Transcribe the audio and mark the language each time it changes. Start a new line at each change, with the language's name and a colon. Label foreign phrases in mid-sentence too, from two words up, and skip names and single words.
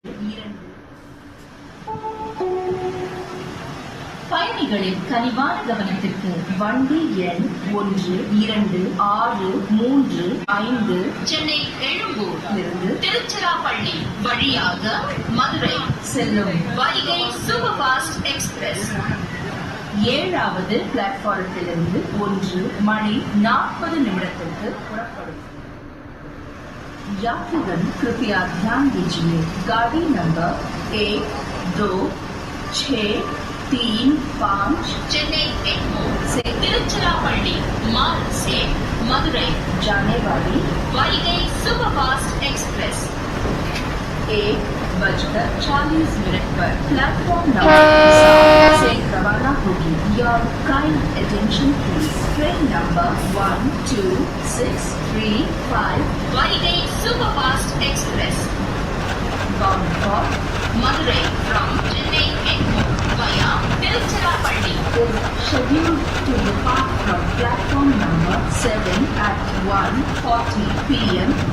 Tamil: பயணிகளின் கனிவான கவனத்திற்கு வண்டி எண் 1, 2, 6, 3, 5 சென்னை எழும்பூர் இருந்து திருச்சிராப்பள்ளி வழியாக மதுரை செல்லும் வைகை சூப்பர் ஃபாஸ்ட் எக்ஸ்பிரஸ் 7வது பிளாட்பாரத்திலிருந்து 1 மணி 40 நிமிடத்திற்கு புறப்படும்.
Hindi: यात्रीगण कृपया ध्यान दीजिए, गाड़ी नंबर 1, 2, 6, 3, 5 चेन्नई एग्मोर से तिरुचिरापल्ली मार्ग से मदुरई जाने वाली वाईगई सुपरफास्ट एक्सप्रेस 1:40 पर प्लेटफॉर्म नंबर 7 से रवाना होगी.
English: Your kind attention please. Train number 1265 वाईगई सुपरफास्ट एक्सप्रेस bound for Madurai from Chennai Egmore via Tiruchirappalli is scheduled to depart from platform number 7 at 1:40 p.m.